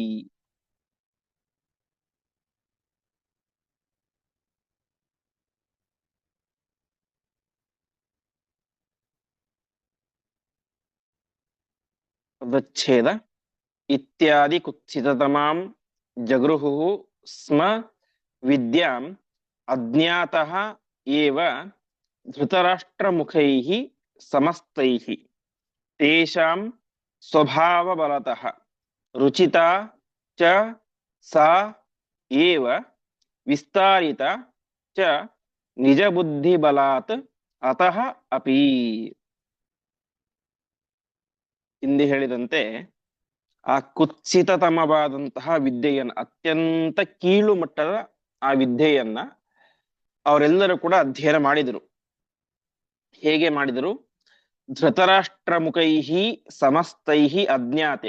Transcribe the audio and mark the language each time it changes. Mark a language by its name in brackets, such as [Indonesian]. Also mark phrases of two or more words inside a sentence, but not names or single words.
[Sanskrit] ಪದಚ್ಛೇದ ಇತ್ಯಾದಿ ಕುತ್ಸಿತತಮಾಂ ಜಗೃಹು ಸ್ಮ ವಿದ್ಯಾಂ ಅಜ್ಞಾತಃ ಏವ ಧೃತರಾಷ್ಟ್ರಮುಖೈಃ ಸಮಸ್ತೈಃ ತೇಷಾಂ ಸ್ವಭಾವಬಲತಃ ರುಚಿತಾ ಚ ಸಾ ಏವ ವಿಸ್ತಾರಿತ ಚ ನಿಜಬುದ್ಧಿಬಲಾತ್ ಅತಃ ಅಪಿ. [Kannada] ಹಿಂದೆ ಹೇಳಿದಂತೆ ಆ ಕುತ್ಸಿತತಮವಾದಂತಹ ವಿದ್ಯೆಯನ್ನ, ಅತ್ಯಂತ ಕೀಳು ಮಟ್ಟದ ಆ ವಿದ್ಯೆಯನ್ನ ಅವರೆಲ್ಲರೂ ಕೂಡ ಅಧ್ಯಯನ ಮಾಡಿದರು. ಹೇಗೆ ಮಾಡಿದರು? [Sanskrit] ಧೃತರಾಷ್ಟ್ರಮುಖೈಹಿ ಸಮಸ್ತೈಹಿ ಅಜ್ಞಾತೆ.